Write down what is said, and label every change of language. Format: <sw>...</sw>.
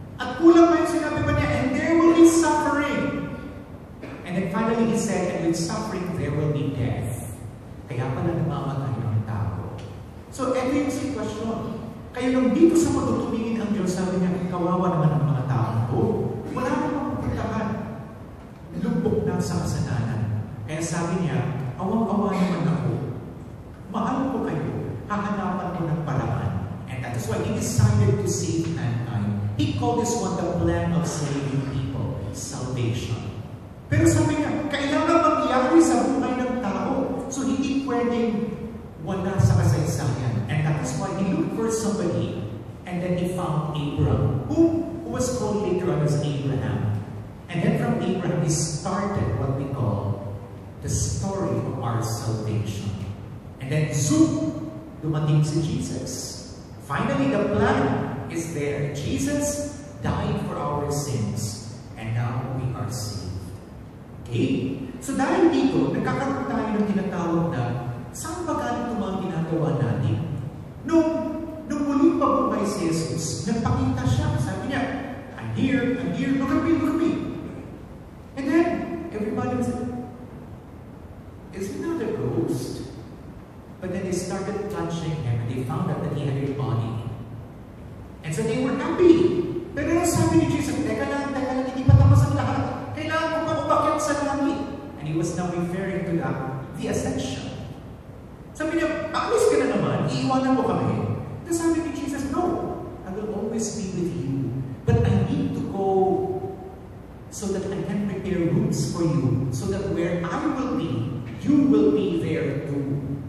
<tl>At kulang pa yung sinabi pa niya,</tl> <en>and there will be suffering. And then finally he said, and with suffering, there will be death.</en> <tl>Kaya pala namamatay ng tao. So, ito yung sitwasyon. Kaya nung dito sa matutumingin ang Diyos, sabi niya, kawawa naman ang mga tao to. Wala namang pupuntahan. Lubok na sa kasalanan. Kaya sabi niya, awang-awa naman ako. Mahal ko kayo. Hahanapan ko ng paraan.</tl> <en>And that is why He decided to save mankind. He called this one the plan of saving people. Salvation.</en> <tl>Pero sabi niya, kailangan mangyari sa buhay ng tao. So hindi pwedeng wala sa kasaysayan.</tl> <en>And that is why He looked for somebody. And then He found Abraham, who was called later on as Abraham. And then from Abraham, He started what we call the story of our salvation. And then zoom,</en> <tl>dumating si Jesus.</tl> <en>Finally, the plan is there. Jesus died for our sins, and now we are saved. Okay?</en> <tl>So dahil dito, nagkakaroon tayo ng tinatawag na, saan ba galing itong mga ginagawa natin? Nung muling pabuhay si Jesus, nagpakita siya.</tl> <en>Sabi niya, I'm here, look at me. And then, everybody was like, is he not a ghost? But then they started touching him and they found out that he had a body. And so they were happy.</en> <tl>Pero ano sabi ni Jesus, teka lang, hindi pa tapos ang lahat. Kailangan mo pa umakyat sa langit.</tl> <en>And he was now referring to the ascension.</en> <tl>Sabi niya, alis ka na naman, iiwanan mo kami. Tapos sabi ni Jesus,</tl> <en>no, I will always be with you. But I need to go so that I can prepare rooms for you, so that where I will be, you will be there too.</en>